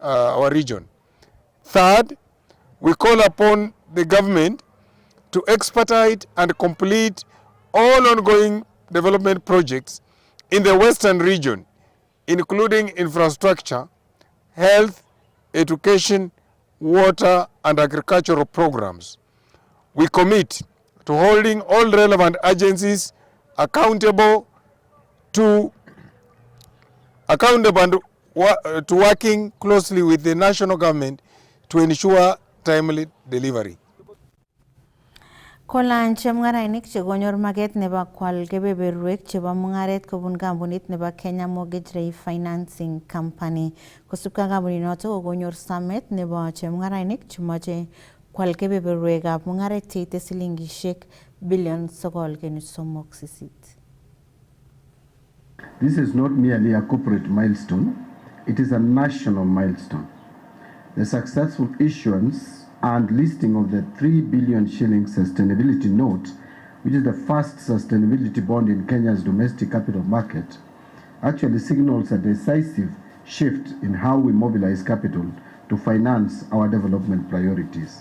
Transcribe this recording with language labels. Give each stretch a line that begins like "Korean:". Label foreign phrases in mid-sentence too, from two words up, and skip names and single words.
English: Third, we call upon the government to expedite and complete all ongoing development projects in the Western region, including infrastructure, health, education, water, and agricultural programs. We commit to holding all relevant agencies accountable and to working closely with the national government to ensure timely delivery.
Kalenjin: Kolany chemung'arainik chekonyor maget nebo kwal kebeberwek chebo mung'aret kobun kampunit nebo Kenya Mortgage Refinancing Company. Kosubkei ak kampuninoto kokonyor samet nebo chemung'arainik chemoche kwal kebeberwekab mung'aret cheite silingishek bilion 9.38.
English: This is not merely a corporate milestone, it is a national milestone. The successful issuance and listing of the 3 billion shilling sustainability note, which is the first sustainability bond in Kenya's domestic capital market, actually signals a decisive shift in how we mobilize capital to finance our development priorities.